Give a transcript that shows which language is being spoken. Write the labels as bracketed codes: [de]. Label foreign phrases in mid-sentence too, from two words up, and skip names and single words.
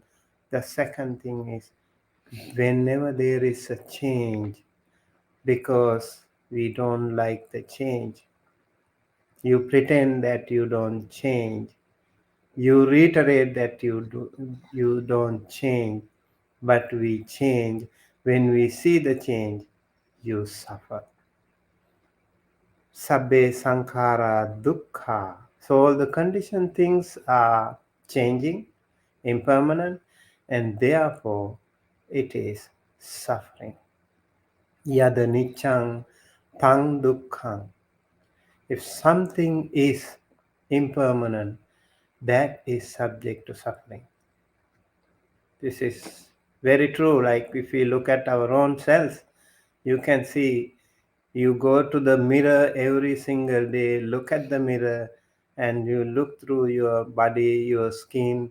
[en] The second thing is whenever there is a change, because we don't like the change, you pretend that you don't change. You reiterate that you don't change, but we change. When we see the change, you suffer. [pi] Sabbe sankhara dukkha. [en] So all the conditioned things are changing, impermanent, and therefore it is suffering. [pi] Yada niccang tang dukkhang. [en] If something is impermanent, that is subject to suffering. This is very true. Like if we look at our own selves, you can see. You go to the mirror every single day, look at the mirror, and you look through your body, your skin.